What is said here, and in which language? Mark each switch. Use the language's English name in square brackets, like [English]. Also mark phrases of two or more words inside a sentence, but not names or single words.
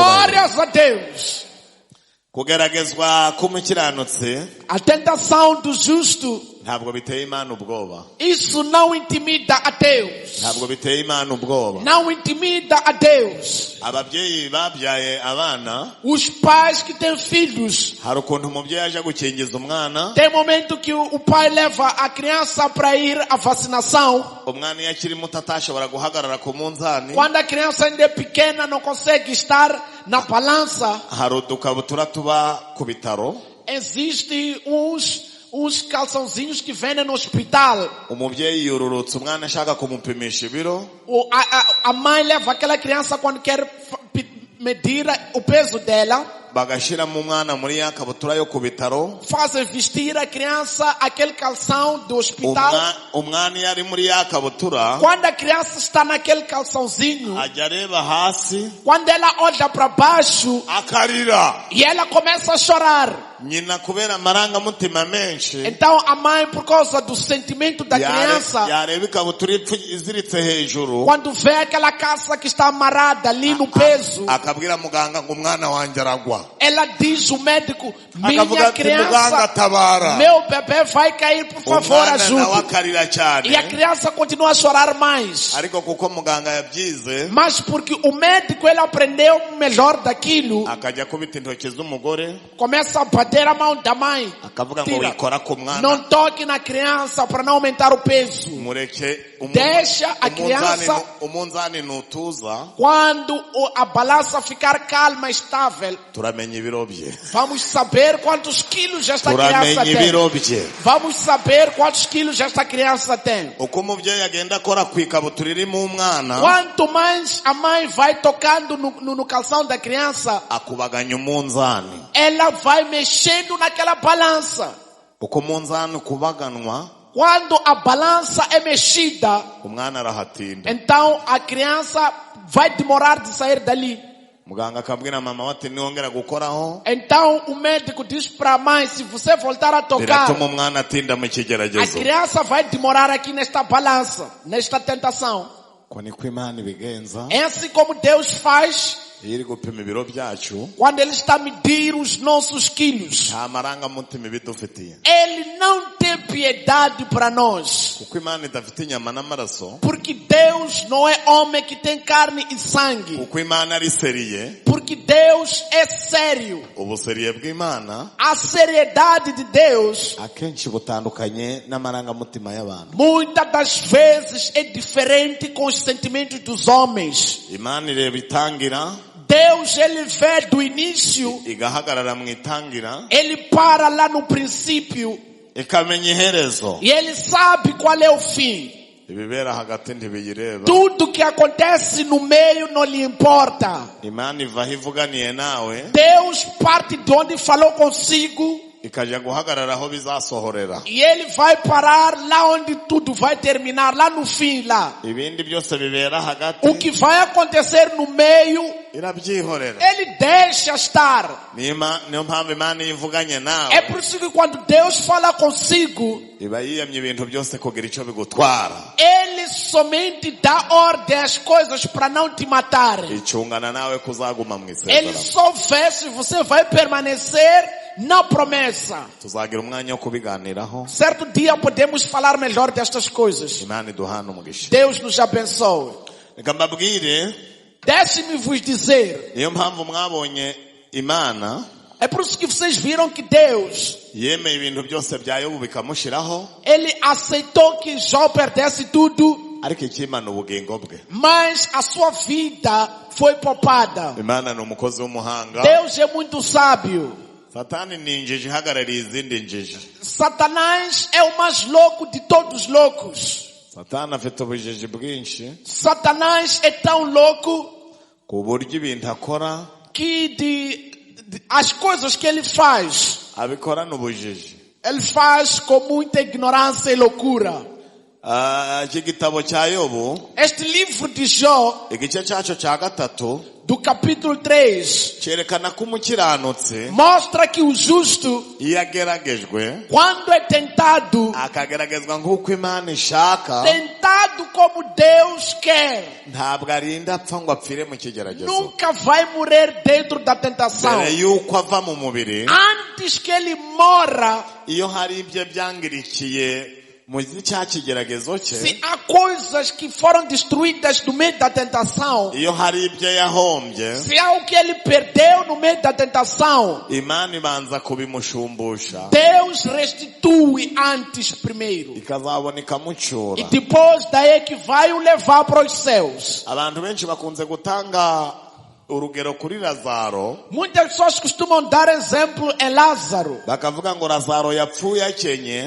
[Portuguese] Glórias a Deus. [Kinyarwanda] Kugeragezwa k'umukiranutsi [Portuguese] A tentação do justo, [Kinyarwanda] ntabwo biteye Imana ubwoba. [Portuguese] isso não intimida a Deus. [Kinyarwanda] Ntabwo biteye Imana ubwoba. [Portuguese] Não intimida a Deus. [Kinyarwanda] Ababyeyi babyaye abana, [Portuguese] Os pais que têm filhos, [Kinyarwanda] hari ukuntu umubyeyi aje gukingiza umwana, [Portuguese] tem momento que o pai leva a criança para ir à vacinação. [Kinyarwanda] umwana iyo akiri muto atashobora guhagarara ku munzani, [Portuguese] Quando a criança ainda é pequena, não consegue estar na balança. [Kinyarwanda] hari udukabutura tuba ku bitaro, [Portuguese] Existem uns calçãozinhos que vendem no hospital. [Kinyarwanda] umubyeyi yururutse umwana ashaka kumupimisha ibiro, [Portuguese] A mãe leva aquela criança quando quer medir o peso dela. [Kinyarwanda] bagashiramo umwana muri ya kabutura yo ku bitaro, [Portuguese] Fazem vestir a criança aquele calção do hospital. [Kinyarwanda] umwana iyo ari muri ya kabutura [Portuguese] Quando a criança está naquele calçãozinho, [Kinyarwanda] ajya areba hasi [Portuguese] quando ela olha para baixo [Kinyarwanda] akarira. [Portuguese] e ela começa a chorar. [Kinyarwanda] Nyina kubera amarangamutima menshi [Portuguese] Então a mãe, por causa do sentimento da criança, [Kinyarwanda] yareba ikabutura iziritse hejuru, [Portuguese] quando vê aquela calça que está amarrada ali no peso, [Kinyarwanda] akabwira muganga ngo umwana wanjye aragwa, [Portuguese] ela diz ao médico, [Kinyarwanda] akavuga [Portuguese] minha [Kinyarwanda] ati muganga [Portuguese] criança, [Kinyarwanda] tabara. [Portuguese] meu bebê vai cair, por favor, [Kinyarwanda] Umwana nawe [Portuguese] ajude. [Kinyarwanda] akarira cyane, [Portuguese] E a criança continua a chorar mais. [Kinyarwanda] ariko kuko muganga yabyize [Portuguese] Mas porque o médico, ele aprendeu o melhor daquilo, [Kinyarwanda] akajya kubita intoki z'umugore, [Portuguese] começa a bater a mão da mãe. [Kinyarwanda] akavuga ngo [Portuguese] Tira. [Kinyarwanda] wikora ku mwana, [Portuguese] Não toque na criança para não aumentar o peso. [Kinyarwanda] mureke [Portuguese] Deixa a criança, [Kinyarwanda] umunzani nutuza [Portuguese] quando a balança ficar calma, estável, [Kinyarwanda] turamenya ibiro bye, [Portuguese] vamos saber quantos quilos esta criança [Kinyarwanda] turamenya [Portuguese] tem. [Kinyarwanda] ibiro bye. [Portuguese] Vamos saber quantos quilos esta criança tem. [Kinyarwanda] Uko umubyeyi agenda akora ku ikabutura irimo umwana, [Portuguese] Quanto mais a mãe vai tocando no calção da criança, [Kinyarwanda] akubaganya umunzani. [Portuguese] ela vai mexendo naquela balança. [Kinyarwanda] Uko umunzani ukubaganwa, [Portuguese] Quando a balança é mexida, [Kinyarwanda] umwana arahatinda. [Portuguese] então a criança vai demorar de sair dali. [Kinyarwanda] Muganga akabwira mama we ati niwongera gukoraho [Portuguese] Então o médico diz para a mãe, se você voltar a tocar, [Kinyarwanda] biratuma umwana atinda mu [Portuguese] a [Kinyarwanda] kigeragezo. [Portuguese] criança vai demorar aqui nesta balança, nesta tentação. [Kinyarwanda] Ko niko Imana ibigenza, [Portuguese] É assim como Deus faz. [Kinyarwanda] iri gupima ibiro byacu [Portuguese] quando Ele está a medir os nossos quilos, [Kinyarwanda] nta marangamutima ibidufitiye, [Portuguese] Ele não tem piedade para nós. [Kinyarwanda] kuko Imana idafite inyama n'amaraso, [Portuguese] Porque Deus não é homem que tem carne e sangue. [Kinyarwanda] kuko Imana ari seriye. [Portuguese] Porque Deus é sério. [Kinyarwanda] Ubuseriye bw'Imana [Portuguese] A seriedade de Deus [Kinyarwanda] akenshi butandukanye n'amarangamutima y'abantu. [Portuguese] muitas das vezes é diferente com os sentimentos dos homens. [Kinyarwanda] Imana ireba itangira, [Portuguese] Deus, Ele vê do início, [Kinyarwanda] igahagarara mu itangira, [Portuguese] Ele para lá no princípio [Kinyarwanda] ikamenya iherezo. [Portuguese] e Ele sabe qual é o fim. [Kinyarwanda] Ibibera hagati ntibiyireba. [Portuguese] Tudo que acontece no meio não lhe importa. [Kinyarwanda] Imana iva aho ivuganiye nawe [Portuguese] Deus parte de onde falou consigo [Kinyarwanda] ikajya guhagarara aho bizasohorera. [Portuguese] e Ele vai parar lá onde tudo vai terminar, lá no fim lá. [Kinyarwanda] Ibindi byose bibera hagati [Portuguese] O que vai acontecer no meio, [Kinyarwanda] irabyihorera. [Portuguese] Ele deixa estar. [Kinyarwanda] Niyo mpamvu Imana iyo ivuganye [Portuguese] É [Kinyarwanda] nawe [Portuguese] por isso que quando Deus fala consigo, [Kinyarwanda] iba yiyamye ibintu byose kugira icyo bigutwara, [Portuguese] Ele somente dá ordem às coisas para não te matar. [Kinyarwanda] icungana nawe kuzaguma mu [Portuguese] Ele [Kinyarwanda] isezerano. [Portuguese] só vê se você vai permanecer na promessa. [Kinyarwanda] Tuzagira umwanya wo kubiganiraho. [Portuguese] Certo dia podemos falar melhor destas coisas. [Kinyarwanda] Imana iduhane umugisha. [Portuguese] Deus nos abençoe. [Kinyarwanda] Reka mbabwire, [Portuguese] Deixe-me vos dizer, [Kinyarwanda] niyo mpamvu mwabonye Imana [Portuguese] é por isso que vocês viram que Deus, [Kinyarwanda] yemeye ibintu byose bya Yobu bikamushiraho, [Portuguese] Ele aceitou que Jó perdesse tudo, [Kinyarwanda] ariko ikimana ubugingo bwe. [Portuguese] mas a sua vida foi poupada. [Kinyarwanda] Imana ni umukozi w'umuhanga. [Portuguese] Deus é muito sábio. [Kinyarwanda] Satani ni injiji ihagarariye izindi njiji. [Portuguese] Satanás é o mais louco de todos os loucos. [Kinyarwanda] Satani afite ubujiji bwinshi [Portuguese] Satanás é tão louco [Kinyarwanda] ku buryo ibintu akora [Portuguese] que as coisas que ele faz, [Kinyarwanda] abikorana ubujiji. [Portuguese] ele faz com muita ignorância e loucura. [Kinyarwanda] Iki gitabo cya Yobu, [Portuguese] Este livro de Jó, [Kinyarwanda] igice cyaco cya gatatu, [Portuguese] do capítulo 3, [Kinyarwanda] cyerekana ko umukiranutsi [Portuguese] mostra que o justo, [Kinyarwanda] iyo ageragejwe [Portuguese] quando é tentado, [Kinyarwanda] akageragezwa nk'uko Imana ishaka, [Portuguese] tentado como Deus quer, [Kinyarwanda] ntabwo arinda apfa ngo apfire mu kigeragezo. [Portuguese] nunca vai morrer dentro da tentação. [Kinyarwanda] Mbere yuko ava mu mubiri, [Portuguese] Antes que ele morra, [Kinyarwanda] iyo hari ibyo byangirikiye mu cya kigeragezo cye, [Portuguese] se há coisas que foram destruídas no meio da tentação, [Kinyarwanda] iyo hari ibyo yahombye, [Portuguese] se há o que ele perdeu no meio da tentação, [Kinyarwanda] Imana ibanza kubimushumbusha [Portuguese] Deus restitui antes primeiro. [Kinyarwanda] ikazabona [Portuguese] E [Kinyarwanda] ikamucyura. [Portuguese] depois daí que vai o levar para os céus. [Kinyarwanda] Abantu benshi bakunze gutanga urugero kuri Lazaro, [Portuguese] Muitas pessoas costumam dar exemplo em Lázaro. [Kinyarwanda] bakavuga ngo Lazaro yapfuye akenye,